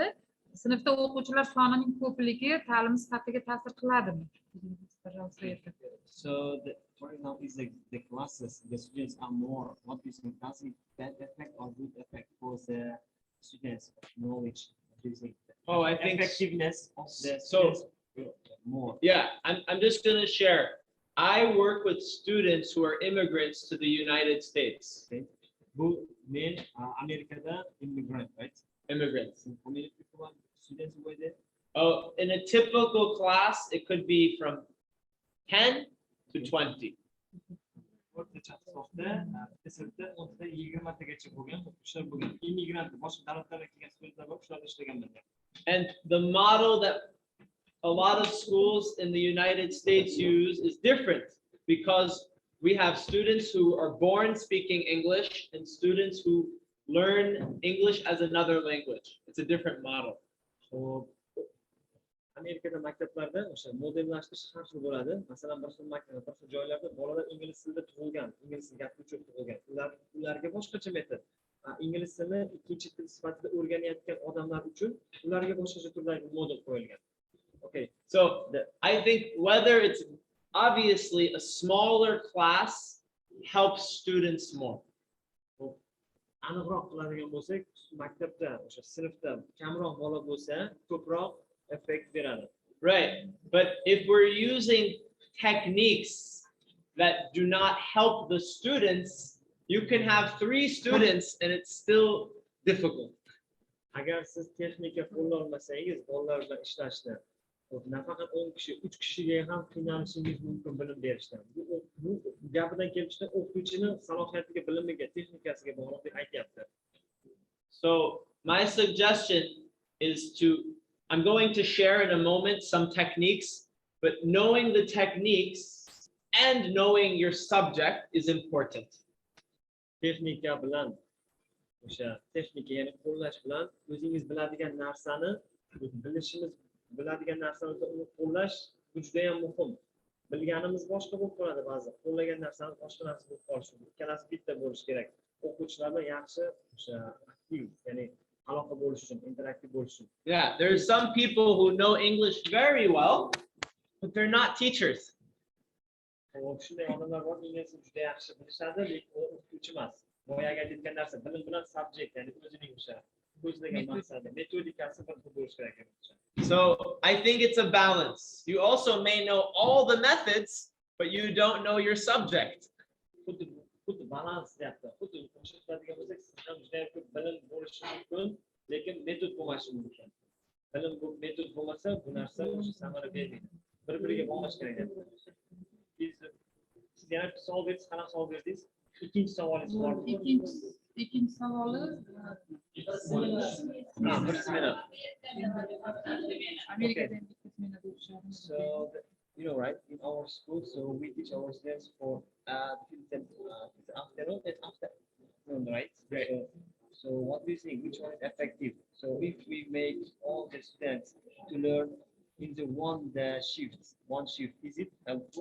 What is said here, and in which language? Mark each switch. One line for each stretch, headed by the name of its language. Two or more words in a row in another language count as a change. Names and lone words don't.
Uzbek: Sinfda o'quvchilar sonining ko'pligi ta'lim sifatiga ta'sir qiladimi?
English: So for example, is the classes, the students are more. What is the does it bad effect or good effect for the students' knowledge? Oh, I think effectiveness of the so. students more. Yeah, I'm just going to share. I work with students who are immigrants to the United States.
Uzbek: Okay. Bu men Amerikada immigrant, right?
English: Immigrants. American students were there. Oh, in a typical class, it could be from 10 to 20.
Uzbek: O'rtacha hisobda sinfda 20 tagacha bo'lgan o'quvchilar bo'lgan. Immigrant, boshqa davlatlardan kelgan studentlar bor, shularda ishlaganman.
English: And the model that a lot of schools in the United States use is different because we have students who are born speaking English and students who learn English as another language. It's a different model. So,
Uzbek: Amerikada maktablarda o'sha modellashtirish har xil bo'ladi. Masalan, bir xil maktabda, bir xil joylarda bolalar ingliz tilida tug'ilgan, ingliz tilida gapiruvchi tug'ilgan. Ularga boshqacha metod. Ingliz tilini ikkinchi til sifatida o'rganayotgan odamlar uchun ularga boshqacha turdagi model qo'yilgan.
English: Okay, so I think whether it's obviously a smaller class helps students more.
Uzbek: Aniqroq qiladigan bo'lsak, maktabda o'sha sinfda kamroq bola bo'lsa, ko'proq effect beradi.
English: Right, but if we're using techniques that do not help the students, you can have 3 students and it's still difficult.
Uzbek: Agar siz texnika qo'llolmasangiz, bolalar bilan ishlashda, nafaqat 10 kishi, 3 kishiga ham qiynalishingiz mumkin bilim berishdan. Bu gapidan kelib chiqib, o'qituvchining salohiyatiga, bilimiga, texnikasiga bog'liq deb aytyapti.
English: So my suggestion is I'm going to share in a moment some techniques, but knowing the techniques and knowing your subject is important.
Uzbek: Texnika bilan, o'sha texnika ya'ni qo'llash bilan o'zingiz biladigan narsani bilishimiz, biladigan narsani qo'llash bu juda ham muhim. Bilganimiz boshqa bo'lib qoladi ba'zi. Qo'llagan narsani boshqa narsa bo'lib qolishi mumkin. Ikkalasi bitta bo'lishi kerak. O'quvchilar bilan yaxshi o'sha aktiv, ya'ni aloqa bo'lish uchun, interaktiv bo'lish uchun.
English: Yeah, there's some people who know English very well, but they're not teachers.
Uzbek: Shunday odamlar bor, inglizni juda yaxshi bilishadi, lekin u o'qituvchi emas. Boyaga aytgan narsa bilim bilan subject, ya'ni o'zining o'sha ko'zlagan maqsadi, metodikasi bir xil bo'lishi kerak.
English: So I think it's a balance. You also may know all the methods, but you don't know your subject.
Uzbek: Xuddi balans deyapti. Xuddi qo'shiladigan bo'lsak, siz ham juda ko'p bilim bo'lishi mumkin, lekin metod bo'lmashi mumkin. Bilim bu metod bo'lmasa, bu narsa o'sha samara bermaydi. Bir-biriga bog'lash kerak. Siz yana bir savol berdingiz, qanaqa savol berdingiz? Ikkinchi savolingiz bormi? Ikkinchi savoli bir smena. Amerikadan bitta smena bo'lishadi.
English: So, you know, right, in our school, so we teach our students for afternoon and afternoon, right? Right. So So what do you think? Which one is effective? So if we make all the students to learn in the one shift, is it helpful?